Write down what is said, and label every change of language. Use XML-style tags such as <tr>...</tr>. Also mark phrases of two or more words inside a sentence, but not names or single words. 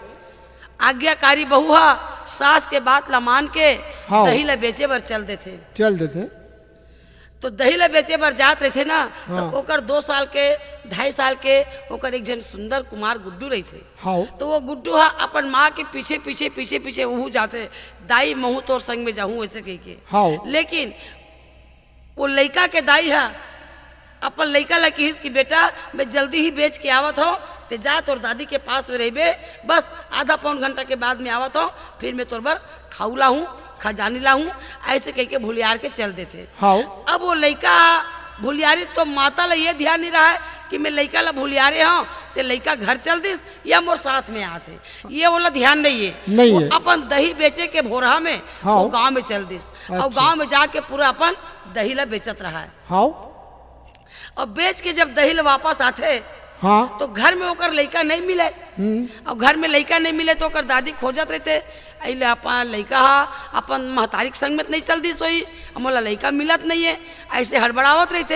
<hne>आज्ञाकारी बहू हा सास के बात ला मान के हाँ। दही ला बेचे बर चल देते। चल देते। तो दही ला बेचे बर जात रहे थे ना। हाँ। तो ओकर 2 साल के 2.5 साल के ओकर एक जन सुंदर कुमार गुड्डू रही थे। हाँ तो वो गुड्डू हा अपन माँ के पीछे पीछे पीछे पीछे वहू जाते, दाई महू तोर संग में जाऊँ ऐसे कह के। हाँ लेकिन वो लड़का के दाई है अपन लड़का ला कहिस कि बेटा मैं जल्दी ही बेच के आवत हूँ, ते जा तोर दादी के पास में रहिबे, बस आधा पौन घंटा के बाद में आवत हूँ, फिर मैं तोर बर खाऊला हूँ, खजानी ला हूँ, ऐसे कह के भूलियार के चल देते। हाँ अब वो लड़का भूलियारी तो माता ला ये ध्यान नहीं रहा है कि मैं लड़का ला भूलियारे हूँ, ते लड़का घर चल दिस या मोर साथ में आते, ये वाला ध्यान नहीं है। नहीं वो है। अपन दही बेचे के भोरहा में हाँ। वो गांव में चल दिस और अच्छा। गांव में जाके पूरा अपन दही ला बेचत रहा है। हाँ और बेच के जब दही ला वापस आते हाँ तो घर में ओकर लड़का नहीं मिले। और घर में लड़का नहीं मिले तो ओकर दादी खोजत रहते, अइले अपन लड़का हा अपन महतारी के संग में नहीं चल दी सोई, मोला लड़का मिलत नहीं है, ऐसे हड़बड़ावत रहते।</hne>